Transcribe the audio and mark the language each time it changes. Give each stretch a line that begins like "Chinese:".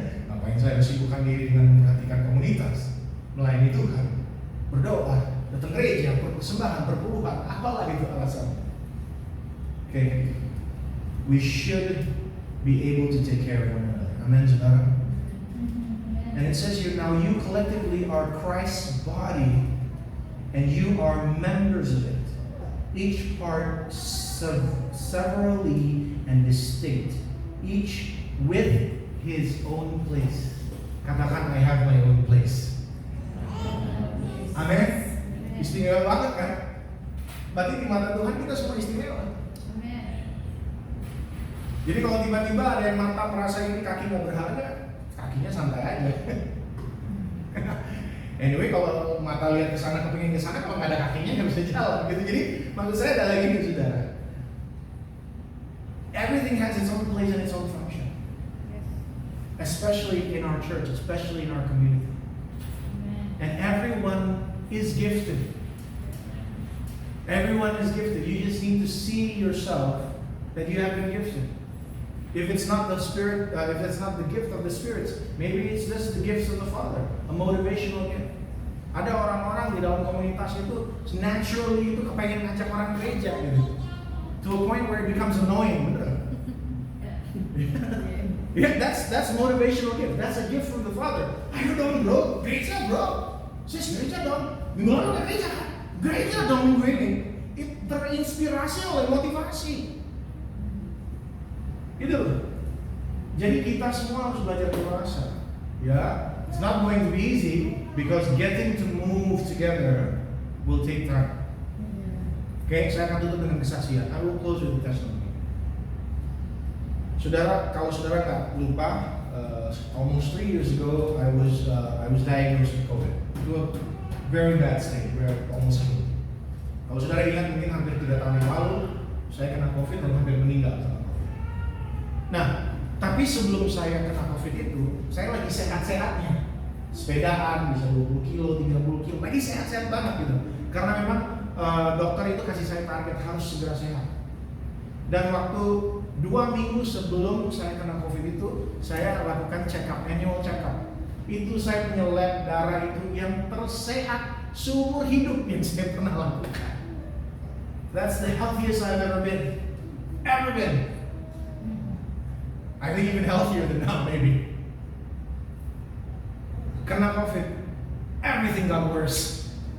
Indonesian: Ngapain saya sibukkan diri dengan memperhatikan komunitas, melayani Tuhan, berdoa, datang gereja, persembahan, perpuluhan, apalah itu alasan.
English: Okay, we should be able to take care of one another. Amen, saudara. And it says here, now you collectively are Christ's body, and you are members of it, each part severally and distinct, each with his own place.
Indonesian: Katakan,
English: I have my own place.
Indonesian: Amin. Istimewa banget kan? Berarti di mata Tuhan kita semua istimewa. Jadi kalau tiba-tiba ada yang mata merasa ini kaki nggak berharga, kakinya santai aja. Anyway, kalau mata lihat ke sana, kepingin ke sana, kalau nggak ada kakinya nggak bisa jalan. Gitu. Jadi maksud saya adalah gini, saudara.
English: Everything has its own place and its own function. Especially in our church, especially in our community. And everyone is gifted. Everyone is gifted. You just need to see yourself that you have been gifted. If it's not the spirit, if it's not the gift of the spirits, maybe it's just the gifts of the Father, a motivational gift.
Indonesian: Ada orang-orang di dalam komunitas itu naturally itu kepengen ngajak orang gereja gitu.
English: To a point where it becomes annoying, bener? Yeah, that's motivational gift. That's a gift from the Father.
Indonesian: Ayo dong bro, gereja bro. Sis gereja dong. Minggu lalu kan gereja kan? Gereja dong minggu ini. terinspirasi oleh motivasi. Gitu loh. Jadi kita semua harus belajar dewasa.
English: Ya, it's not going to be easy because getting to move together will take time.
Indonesian: Oke, saya akan tutup dengan kesaksian.
English: I will close with the testimony.
Indonesian: Saudara, kalau saudara nggak lupa,
English: almost 3 years ago, I was diagnosed with COVID. To a very bad state, where almost killed.
Indonesian: Kalau saudara ingat, mungkin hampir 3 tahun yang lalu, saya kena COVID dan hampir meninggal karena COVID. Nah, tapi sebelum saya kena COVID itu, saya lagi sehat-sehatnya. Sepedaan, bisa 20 kilo, 30 kilo, lagi sehat-sehat banget gitu. Karena memang dokter itu kasih saya target harus segera sehat. Dan waktu 2 minggu sebelum saya kena COVID itu, saya lakukan annual check up. Itu saya punya lab darah itu yang tersehat seumur hidup yang saya pernah lakukan.
English: That's the healthiest I've ever been. I think even healthier than now maybe.
Indonesian: Kena COVID,
English: everything got worse.